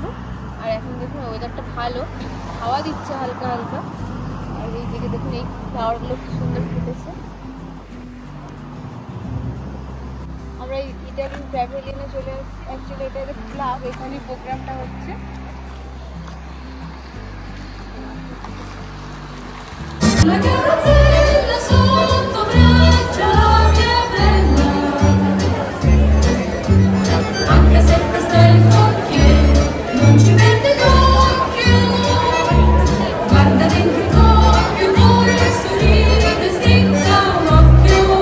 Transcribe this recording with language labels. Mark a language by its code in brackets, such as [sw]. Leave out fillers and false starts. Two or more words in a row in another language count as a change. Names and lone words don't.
[bn] আর এখন দেখুন ওয়েদারটা ভালো, হাওয়া দিচ্ছে হালকা হালকা। আর এই দিকে দেখুন এই ফ্লাওয়ারগুলো খুব সুন্দর ফুটেছে। আমরা এই ইটালিয়ান প্যাভিলিয়নে চলে এসেছি। অ্যাকচুয়ালি এটা একটা ক্লাব, এখানে প্রোগ্রামটা হচ্ছে। [it] sotto braccia che bella, anche se questa è il cocchiere, non ci perde d'occhio, guarda dentro il coppio, muore, sorride, strizza un occhio.